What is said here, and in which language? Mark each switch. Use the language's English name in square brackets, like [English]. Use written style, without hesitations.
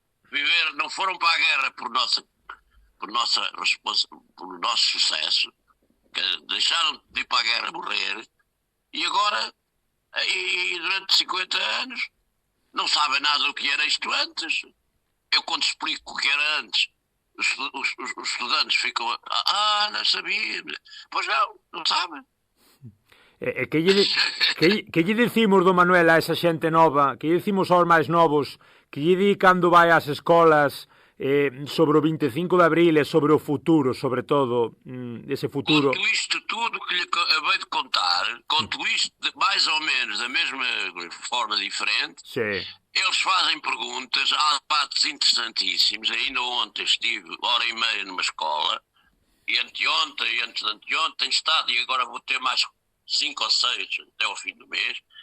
[Portuguese] Viveram, não foram para a guerra por nosso sucesso, deixaram de ir para a guerra morrer e agora... E durante 50 anos não sabem nada do que era isto antes. Eu quando explico o que era antes, os estudantes ficam não sabia. Pois não sabem. [Galician] Que lle dicimos, Dom Manuel, a esa xente nova, que lle dicimos aos máis novos, que lle di cando vai ás escolas sobre o 25 de Abril e sobre o futuro, sobre todo, ese futuro. [Portuguese] Conto isto tudo que lhe acabei de contar, conto isto mais ou menos da mesma forma diferente. Sim. Eles fazem perguntas, há debates interessantíssimos. Ainda ontem estive hora e meia numa escola, e anteontem e antes de anteontem tenho estado, e agora vou ter mais 5 ou 6 até ao fim do mês.